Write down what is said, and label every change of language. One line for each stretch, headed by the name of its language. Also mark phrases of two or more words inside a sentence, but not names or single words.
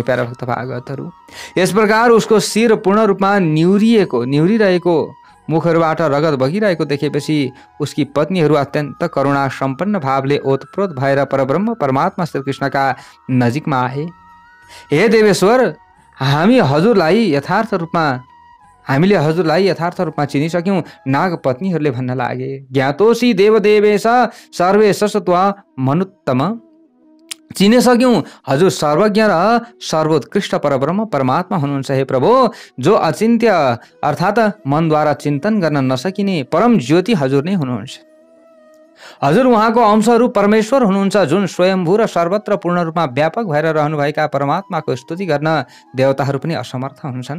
Nepali: प्यारा भक्त भागवतहरू, यस प्रकार उसको शिर पूर्ण रूपमा निहुरिरहेको मुखहरूबाट रगत बगिरहेको देखेपछि उसकी पत्नीहरू अत्यन्त करुणा सम्पन्न भावले ओतप्रोत भएर परब्रह्म परमात्मा श्रीकृष्णका नजिकमा आए। हे देवेश्वर, हामीले हजुरलाई यथार्थ रूपमा चिनिसक्यौं। नाग पत्नीहरूले भन्न लागे,
Sanskrit: ज्ञातोसी देवदेवेश सर्वेश त्वा मनुत्तम।
Nepali: चिनिसक्यौं, हजुर सर्वज्ञ र सर्वोत्कृष्ट परब्रह्म परमात्मा हुनुहुन्छ। हे प्रभु, जो अचिन्त्य अर्थात् मनद्वारा चिन्तन गर्न नसकिने परम ज्योति हजुर नै हुनुहुन्छ। हजुर उहाँको अंशहरू परमेश्वर हुनुहुन्छ, जुन स्वयम्भू र सर्वत्र पूर्ण रूपमा व्यापक भएर रहनुभएका परमात्माको स्तुति गर्न देवताहरू पनि असमर्थ हुन्छन्।